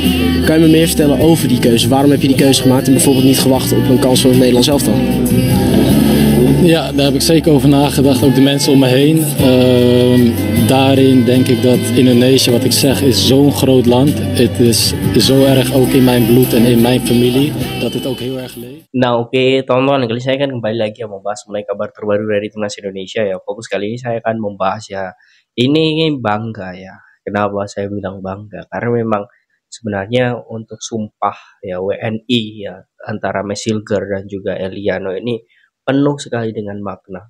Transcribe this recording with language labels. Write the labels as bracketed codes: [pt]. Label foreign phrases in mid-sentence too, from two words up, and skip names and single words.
[nl] Kan je me meer vertellen over die keuze? Waarom heb je die keuze gemaakt en bijvoorbeeld niet gewacht op een kans voor het Nederlands elftal? Ja, daar heb ik zeker over nagedacht, ook de mensen om me heen. Daarin denk ik dat Indonesië, wat ik zeg, is zo'n groot land. Het is zo erg ook in mijn bloed en in mijn familie, dat het ook heel erg leeft. [id] Nah, oke, teman-teman, kali saya kan kembali lagi ya membahas mengenai kabar terbaru dari timnas Indonesia ya. Fokus kali ini saya akan membahas ya, ini bangga ya. Kenapa saya bilang bangga? Karena memang sebenarnya untuk sumpah ya WNI ya antara Mesilger dan juga Eliano ini penuh sekali dengan makna.